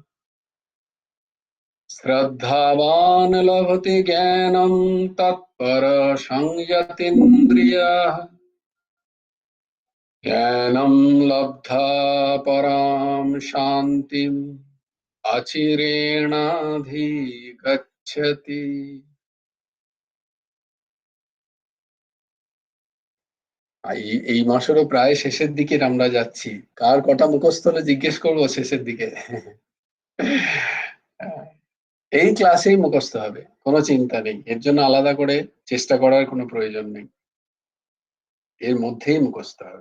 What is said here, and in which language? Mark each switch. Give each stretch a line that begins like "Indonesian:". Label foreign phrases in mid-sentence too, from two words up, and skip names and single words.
Sanskrit: श्रद्धावान् लभते ज्ञानं तत्परः संयतीन्द्रियः ज्ञानं लब्धा परां शान्तिम् अचिरेणाधिगच्छति।
Bangla: এই মাসেরও প্রায় শেষের দিকে আমরা যাচ্ছি। কার কটা মুখস্থ হলো জিজ্ঞেস করবো শেষের দিকে। এই ক্লাসেই মুখস্থ হবে, কোনো চিন্তা নেই, এর জন্য আলাদা করে চেষ্টা করার কোনো প্রয়োজন নেই, এর মধ্যেই মুখস্থ হবে।